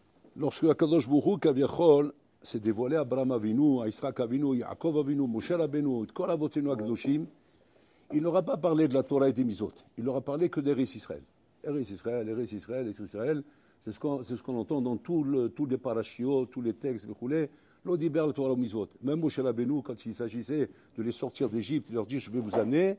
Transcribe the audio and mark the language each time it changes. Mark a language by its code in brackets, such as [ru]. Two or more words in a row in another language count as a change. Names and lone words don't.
[fr] Lorsque Akadosh Baruch Hu, Kaviachol, s'est dévoilé à Abraham Avinu, à Yitzhak Avinu, Yaakov Avinu, Moshe Rabbeinu, [he] כל אבותינו הקדושים, [fr] il n'aura pas parlé de la Torah et des Mizot. Il n'aura parlé que d'Eretz Israël. Eretz Israël, Eretz Israël, Eretz Israël. C'est ce qu'on entend dans tous les parashiot, tous les textes, l'Odiber, le Torah, le Mizot. Même Moshe Rabbeinu, quand il s'agissait de les sortir d'Égypte, il leur dit, je vais vous amener.